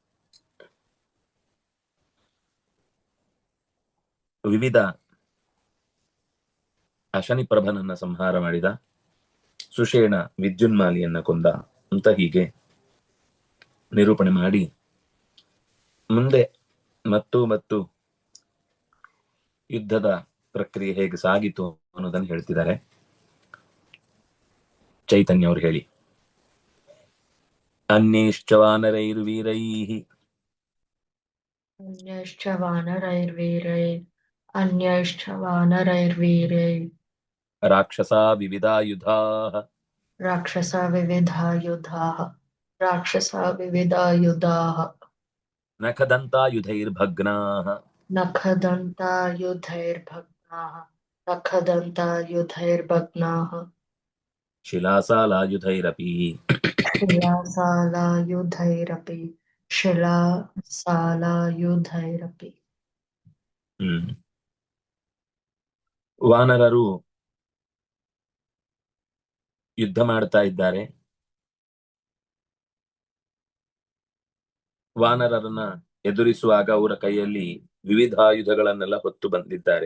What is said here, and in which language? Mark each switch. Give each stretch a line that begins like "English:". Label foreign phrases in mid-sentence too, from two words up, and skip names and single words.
Kannada: ವಿವಿಧ ಅಶನಿಪ್ರಭನನ್ನ ಸಂಹಾರ ಮಾಡಿದ, ಸುಷೇಣ ವಿದ್ಯುನ್ಮಾಲಿಯನ್ನ ಕೊಂದ ಅಂತ ಹೀಗೆ ನಿರೂಪಣೆ ಮಾಡಿ ಮುಂದೆ ಮತ್ತು ಯುದ್ಧದ ಪ್ರಕ್ರಿಯೆ ಹೇಗೆ ಸಾಗಿತು ಅನ್ನೋದನ್ನು ಹೇಳ್ತಿದ್ದಾರೆ. ಚೈತನ್ಯ ಅವರು ಹೇಳಿ.
Sanskrit: ಅನ್ಯೈಶ್ಚ ವಾನರೈರ್ವೀರೈಃ अन्यश्च वानरैर्वीरैः राक्षसा विविधायुधाः राक्षसा विविधायुधाः नखदन्तायुधैर्भग्नाः नखदन्तायुधैर्भग्नाः शिलासालायुधैरपि शिलासालायुधैरपि
Kannada: ವಾನರರು ಯುದ್ಧ ಮಾಡ್ತಾ ಇದ್ದಾರೆ. ವಾನರರನ್ನ ಎದುರಿಸುವಾಗ ಅವರ ಕೈಯಲ್ಲಿ ವಿವಿಧ ಆಯುಧಗಳನ್ನೆಲ್ಲ ಹೊತ್ತು ಬಂದಿದ್ದಾರೆ.